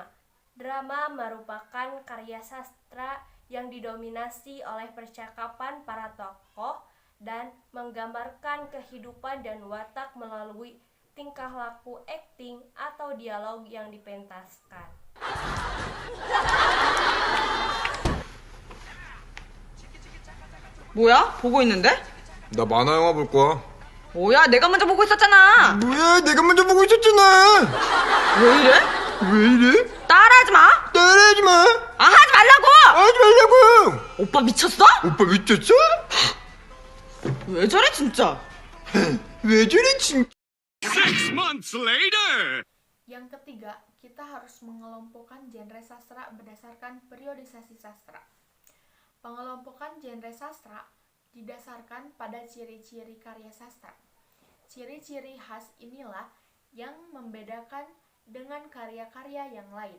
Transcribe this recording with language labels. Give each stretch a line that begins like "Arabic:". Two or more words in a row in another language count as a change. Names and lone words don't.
Indonesian: Drama merupakan karya sastra yang didominasi oleh percakapan para tokoh dan menggambarkan kehidupan dan watak melalui tingkah laku akting atau dialog yang dipentaskan.
Korean: 뭐야? 보고 있는데? 나 만화 영화 볼 거야. 뭐야? 내가 먼저 보고 있었잖아. 뭐야? 내가 먼저 보고 있었잖아. 왜 이래? 왜 이래? 따라하지 마. 따라하지 마. 아, 하지 말라고. 하지 말라고. 오빠 미쳤어? 오빠 미쳤어? 왜 저래 진짜? 왜 저래 진짜?
English: 6 months later.
Indonesian: Yang ketiga, kita kita harus mengelompokkan genre sastra berdasarkan periodisasi sastra. Pengelompokan genre sastra didasarkan pada ciri-ciri karya sastra. Ciri-ciri khas inilah yang membedakan dengan karya-karya yang lain.